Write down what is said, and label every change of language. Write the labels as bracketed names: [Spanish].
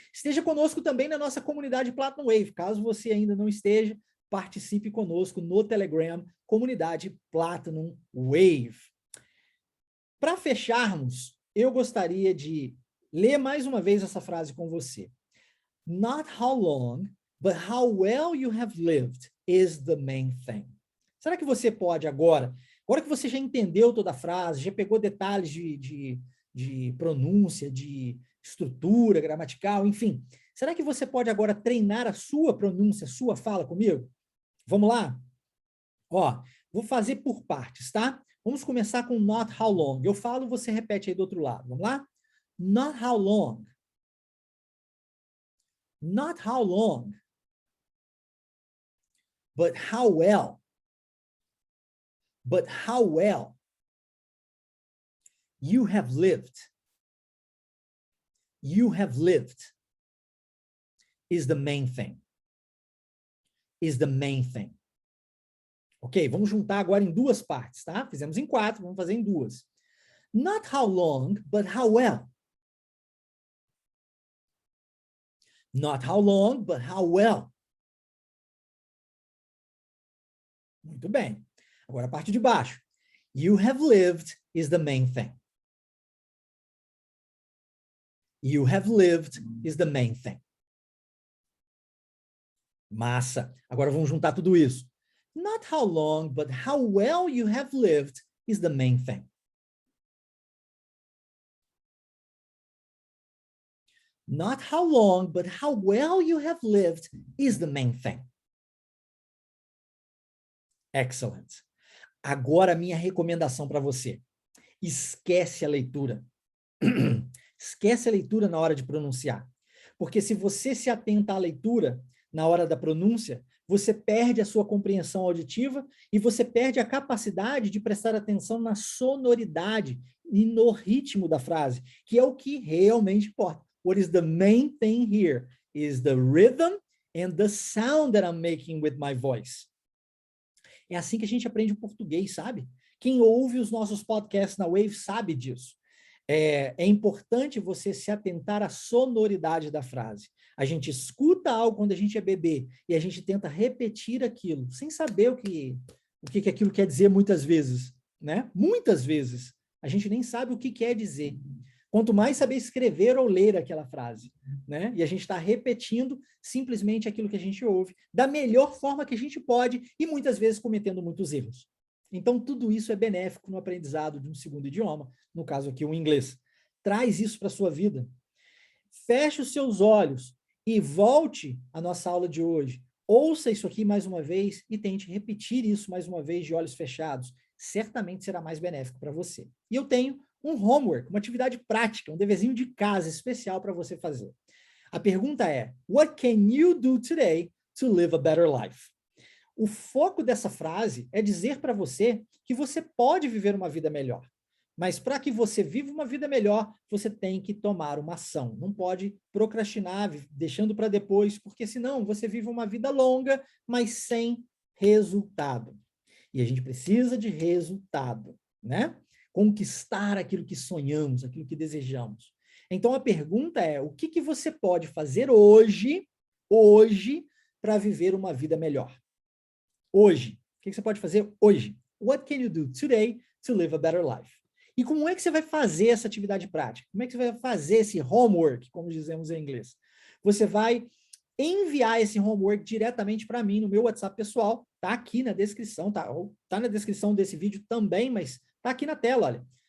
[Portuguese] Esteja conosco também na nossa comunidade Platinum Wave. Caso você ainda não esteja, participe conosco no Telegram, comunidade Platinum Wave. Para fecharmos, eu gostaria de ler mais uma vez essa frase com você. [English] Not how long, but how well you have lived is the main thing. [Portuguese] Será que você pode agora que você já entendeu toda a frase, já pegou detalhes de pronúncia, de estrutura gramatical, enfim, será que você pode agora treinar a sua pronúncia, a sua fala comigo? Vamos lá? Ó, vou fazer por partes, tá? Vamos começar com [English] not how long. [Portuguese] Eu falo, você repete aí do outro lado. Vamos lá? [English] Not how long. Not how long, but how well. But how well. You have lived. You have lived is the main thing. Is the main thing. [Portuguese] Ok, vamos juntar agora em duas partes, tá? Fizemos em 4, vamos fazer em 2. [English] Not how long, but how well. Not how long, but how well. [Portuguese] Muito bem. Agora a parte de baixo. [English] You have lived is the main thing. You have lived is the main thing. [Portuguese] Massa. Agora vamos juntar tudo isso. [English] Not how long, but how well you have lived is the main thing. Not how long, but how well you have lived is the main thing. Excellent. [Portuguese] Agora a minha recomendação para você. Esquece a leitura. Esquece a leitura na hora de pronunciar. Porque se você se atenta à leitura na hora da pronúncia, você perde a sua compreensão auditiva e você perde a capacidade de prestar atenção na sonoridade e no ritmo da frase, que é o que realmente importa. [English] What is the main thing here is the rhythm and the sound that I'm making with my voice. [Portuguese] É assim que a gente aprende o português, sabe? Quem ouve os nossos podcasts na Wave sabe disso. É importante você se atentar à sonoridade da frase. A gente escuta algo quando a gente é bebê e a gente tenta repetir aquilo, sem saber o que aquilo quer dizer muitas vezes, né? Muitas vezes. A gente nem sabe o que quer dizer. Quanto mais saber escrever ou ler aquela frase, né? E a gente está repetindo simplesmente aquilo que a gente ouve, da melhor forma que a gente pode e muitas vezes cometendo muitos erros. Então, tudo isso é benéfico no aprendizado de um segundo idioma, no caso aqui o inglês. Traz isso para a sua vida. Feche os seus olhos e volte à nossa aula de hoje. Ouça isso aqui mais uma vez e tente repetir isso mais uma vez de olhos fechados. Certamente será mais benéfico para você. E eu tenho um homework, uma atividade prática, um deverzinho de casa especial para você fazer. A pergunta é, [English] what can you do today to live a better life? [Portuguese] O foco dessa frase é dizer para você que você pode viver uma vida melhor. Mas para que você viva uma vida melhor, você tem que tomar uma ação. Não pode procrastinar, deixando para depois, porque senão você vive uma vida longa, mas sem resultado. E a gente precisa de resultado, né? Conquistar aquilo que sonhamos, aquilo que desejamos. Então a pergunta é, o que você pode fazer hoje, para viver uma vida melhor? Hoje. O que você pode fazer hoje? [English] What can you do today to live a better life? [Portuguese] E como é que você vai fazer essa atividade prática? Como é que você vai fazer esse homework, como dizemos em inglês? Você vai enviar esse homework diretamente para mim no meu WhatsApp pessoal, tá aqui na descrição, tá na descrição desse vídeo também, mas tá aqui na tela, olha.